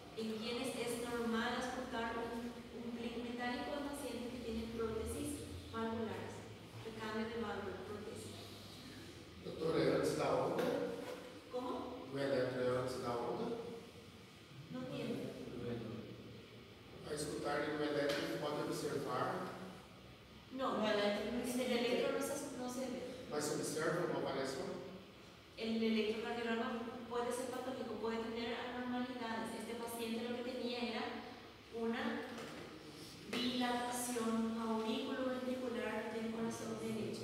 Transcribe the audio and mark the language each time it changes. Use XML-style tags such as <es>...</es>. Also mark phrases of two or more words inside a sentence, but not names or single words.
<es>quienes es normal aportar un clic metálico en pacientes que tienen prótesis valvulares, recambio de válvula, prótesis.</es> <pt>Doutora, é antes da onda?</pt> <es>¿Cómo?</es> <pt>O eletro é antes da onda?</pt> <es>No entiendo.</es> <pt>A escutar no elétrico pode observar,</pt> <es>No, en el electro no se ve.</es> <pt>mas se observa uma avaliação?</pt> <es>El electrocardiograma puede ser patológico, puede tener anormalidades. Este paciente lo que tenía era una dilatación auriculoventricular del corazón derecho.</es>